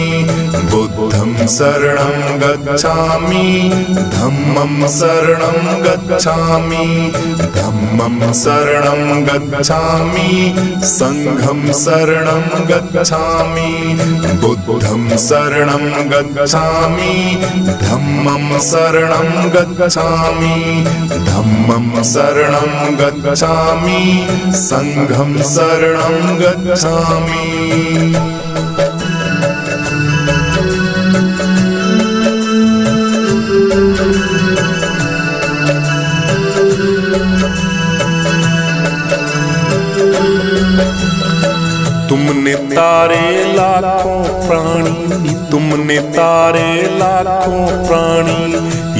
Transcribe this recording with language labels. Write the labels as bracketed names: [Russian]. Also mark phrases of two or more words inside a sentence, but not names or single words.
[Pali] बुद्धं शरणं गच्छामि धम्मं शरणं गच्छामि धम्मं शरणं गच्छामि संघं शरणं गच्छामि बुद्धं शरणं गच्छामि धम्मं शरणं गच्छामि धम्मं शरणं गच्छामि संघं शरणं गच्छामि। [Hindi] तुमने तारे लाखों प्राणी, तुमने तारे लाखों प्राणी।